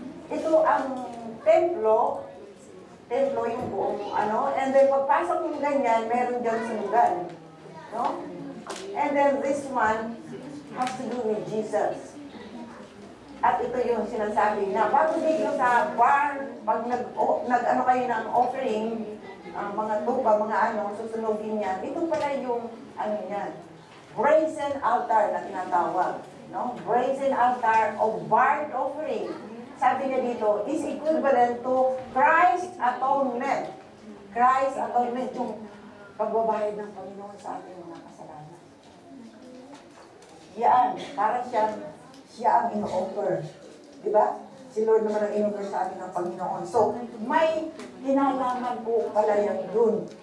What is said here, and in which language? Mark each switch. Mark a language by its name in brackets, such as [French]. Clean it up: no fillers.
[Filipino] Ito ang templo yung buong [English] and then [Filipino] pagpasok ng ganyan, meron dyan sunugan. [English] No? And then this one has to do with Jesus. [Filipino] At ito yung sinasabi na bago dito sa bar, pag nag-ano kayo ng offering, mga tupa, mga susunugin yan, ito pala yung yan, [English] brazen altar [Filipino] na tinatawag. [English] No? Brazen altar of burnt offering. [Filipino] Sabi niya dito, [English] is equivalent to Christ atonement. [Filipino] Christ atonement, yung pagbabayad ng Panginoon sa ating mga kasalanan. Yan, para siya ang ino-offer. Diba? Si Lord naman ang ino-offer sa atin ng Panginoon. So, may kinalaman po pala yan dun.